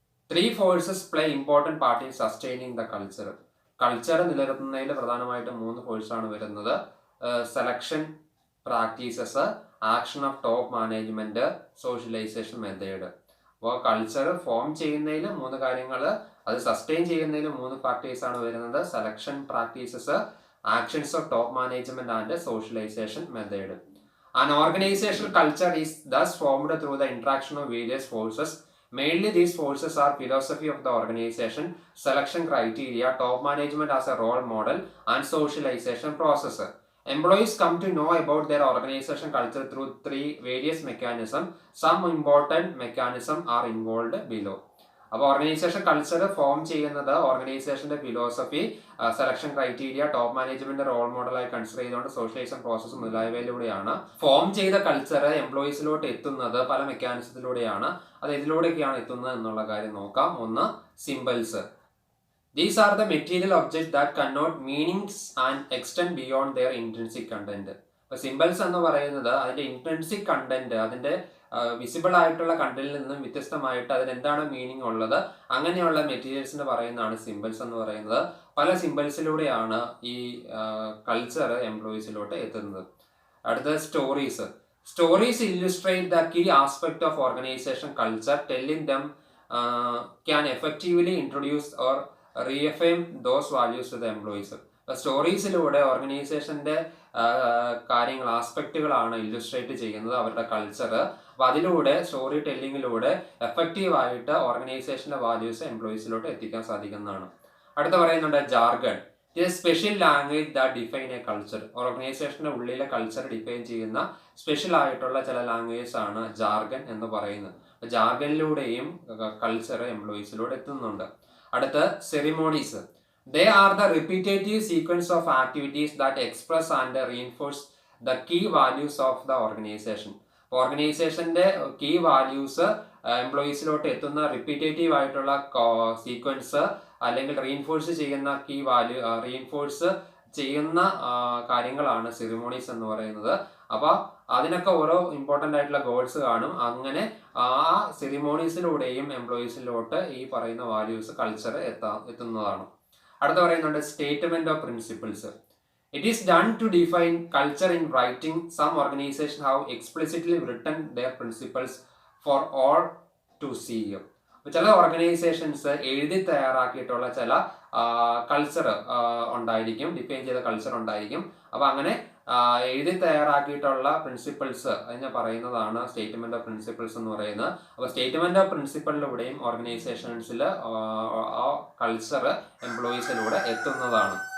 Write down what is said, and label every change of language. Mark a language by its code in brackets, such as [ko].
[en] 3 forces play important part in sustaining the culture. [ml] Culture നിലനിർത്തുന്നതിൽ പ്രധാനമായിട്ട് 3 ഫോഴ്സാണ് വരുന്നത്. Selection practices, action of top management, socialisation method. അപ്പോൾ culture form ചെയ്യുന്നതിൽ 3 കാര്യങ്ങൾ, അത് സസ്റ്റെയിൻ ചെയ്യുന്നതിൽ 3 ഫാക്ടേഴ്സാണ് വരുന്നത്. [en] Selection practices, actions of top management and socialization method. An organizational culture is thus formed through the interaction of various forces. Mainly these forces are philosophy of the organization, selection criteria, top management as a role model, and socialization process. Employees come to know about their organization culture through 3 various mechanisms. Some important mechanisms are involved below. [ml] അപ്പോൾ organisation culture form ചെയ്യുന്നത് ഓർഗനൈസേഷന്റെ philosophy, selection criteria, top management role മോഡലായി consider ചെയ്തുകൊണ്ട് socialisation process മുതലായവയിലൂടെയാണ്. Form ചെയ്ത culture എംപ്ലോയീസിലോട്ട് എത്തുന്നത് പല മെക്കാനിസത്തിലൂടെയാണ്. അത് ഇതിലൂടെയൊക്കെയാണ് എത്തുന്നത് എന്നുള്ള കാര്യം നോക്കാം. ഒന്ന്, symbols. These are the material objects that connote meanings and extend beyond their intrinsic content. അപ്പോൾ സിംബൽസ് എന്ന് പറയുന്നത് അതിന്റെ ഇൻട്രിൻസിക് കണ്ടന്റ്, അതിന്റെ വിസിബിൾ ആയിട്ടുള്ള കണ്ടന്റിൽ നിന്നും വ്യത്യസ്തമായിട്ട് അതിനെന്താണ് മീനിങ് ഉള്ളത്, അങ്ങനെയുള്ള മെറ്റീരിയൽസിന് പറയുന്നതാണ് സിംബൽസ് എന്ന് പറയുന്നത്. പല സിംബൽസിലൂടെയാണ് ഈ കൾച്ചർ എംപ്ലോയീസിലോട്ട് എത്തുന്നത്. [en] അടുത്തത് stories. Stories illustrate the key aspect of organization culture, telling them can effectively introduce or reaffirm those values to the employees. [ml] സ്റ്റോറീസിലൂടെ ഓർഗനൈസേഷന്റെ കാര്യങ്ങൾ, ആസ്പെക്റ്റുകളാണ് ഇല്ലുസ്ട്രേറ്റ് ചെയ്യുന്നത് അവരുടെ കൾച്ചർ. അപ്പോൾ അതിലൂടെ സ്റ്റോറി ടെല്ലിങ്ങിലൂടെ എഫക്റ്റീവായിട്ട് ഓർഗനൈസേഷന്റെ വാല്യൂസ് എംപ്ലോയീസിലോട്ട് എത്തിക്കാൻ സാധിക്കുന്നതാണ്. അടുത്ത പറയുന്നുണ്ട് [en] Jargon. ഇത് special language that define a culture. [ml] ഓർഗനൈസേഷന്റെ ഉള്ളിലെ കൾച്ചർ ഡിഫൈൻ ചെയ്യുന്ന സ്പെഷ്യൽ ആയിട്ടുള്ള ചില ലാംഗ്വേജസ് ആണ് ജാർഗൻ എന്ന് പറയുന്നത്. ജാർഗനിലൂടെയും കൾച്ചർ എംപ്ലോയീസിലൂടെ എത്തുന്നുണ്ട്. അടുത്ത സെറിമോണീസ്. [en] They are the repetitive sequence of activities that express and reinforce the key values of the organization. [ml] ഓർഗനൈസേഷന്റെ കീ വാല്യൂസ് എംപ്ലോയീസിലോട്ട് എത്തുന്ന റിപ്പീറ്റേറ്റീവ് ആയിട്ടുള്ള സീക്വൻസ് അല്ലെങ്കിൽ റീഇൻഫോഴ്സ് ചെയ്യുന്ന കീ വാല്യൂ, റീഇൻഫോഴ്സ് ചെയ്യുന്ന കാര്യങ്ങളാണ് സെറിമോണീസ് എന്ന് പറയുന്നത്. അപ്പൊ അതിനൊക്കെ ഓരോ ഇമ്പോർട്ടൻ്റ് ആയിട്ടുള്ള ഗോൾസ് കാണും. അങ്ങനെ ആ സെറിമോണീസിലൂടെയും എംപ്ലോയീസിലോട്ട് ഈ പറയുന്ന വാല്യൂസ് കൾച്ചർ എത്തുന്നതാണ്. അടുത്ത പറയുന്നുണ്ട് [en] Statement of principles. It is done to define culture in writing. Some organizations have explicitly written their principles for all to see. [ml] ചില ഓർഗനൈസേഷൻസ് എഴുതി തയ്യാറാക്കിയിട്ടുള്ള ചില കൾച്ചർ ഉണ്ടായിരിക്കും, ഡിഫൈൻ ചെയ്ത കൾച്ചർ ഉണ്ടായിരിക്കും. അപ്പൊ അങ്ങനെ എഴുതി തയ്യാറാക്കിയിട്ടുള്ള പ്രിൻസിപ്പിൾസ് അതിനെ പറയുന്നതാണ് സ്റ്റേറ്റ്മെന്റ് ഓഫ് പ്രിൻസിപ്പിൾസ് എന്ന് പറയുന്നത്. അപ്പോൾ സ്റ്റേറ്റ്മെന്റ് ഓഫ് പ്രിൻസിപ്പിളിലൂടെയും ഓർഗനൈസേഷൻസിൽ ആ കൾച്ചർ എംപ്ലോയീസിലൂടെ എത്തുന്നതാണ്.